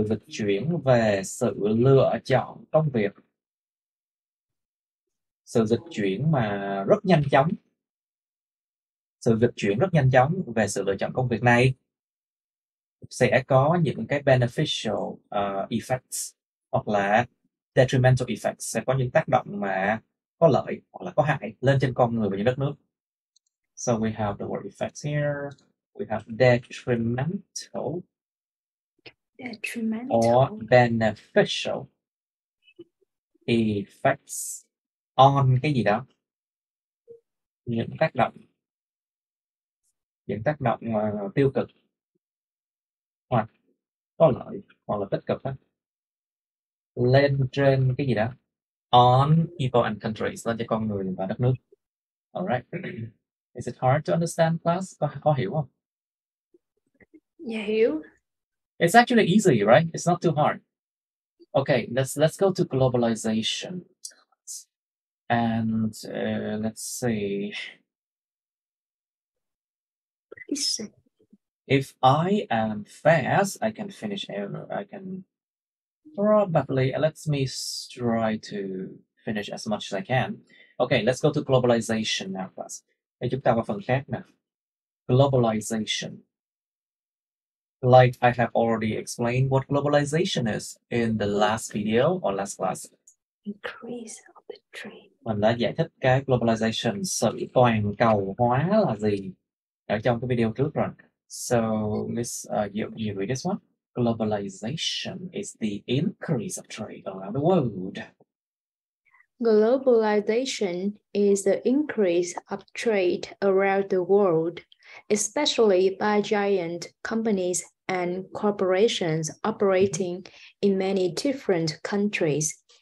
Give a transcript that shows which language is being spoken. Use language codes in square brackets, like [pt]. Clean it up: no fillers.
[vi] chuyển về sự lựa chọn công việc, sự dịch chuyển mà rất nhanh chóng, sự dịch chuyển rất nhanh chóng về sự lựa chọn công việc này sẽ có những cái [en] beneficial effects [vi] hoặc là [en] detrimental effects, [vi] sẽ có những tác động mà có lợi hoặc là có hại lên trên con người và những đất nước. [en] So we have the word effects here. We have detrimental or beneficial effects on [vi] cái gì đó, những tác động tiêu cực hoặc có lợi hoặc là tích cực đó, lên trên cái gì đó, [en] on people and countries, [vi] lên trên con người và đất nước. [en] Alright. Is it hard to understand, class? [vi] Có hiểu không? Dạ hiểu. [en] It's actually easy, right? It's not too hard. Okay, let's go to globalization. And let's see. If I am fast, I can finish. I can probably. Let me try to finish as much as I can. Okay, let's go to globalization now, class. [vi] Để chúng ta vào phần khác nào. [en] Globalization. Like I have already explained what globalization is in the last video or last class. Increase of the trade. [vi] Mình đã giải thích cái globalization, sự toàn cầu hóa là gì ở trong cái video trước rồi. [en] So, Miss, you read this one. Globalization is the increase of trade around the world. Globalization is the increase of trade around the world, especially by giant companies and corporations operating in many different countries.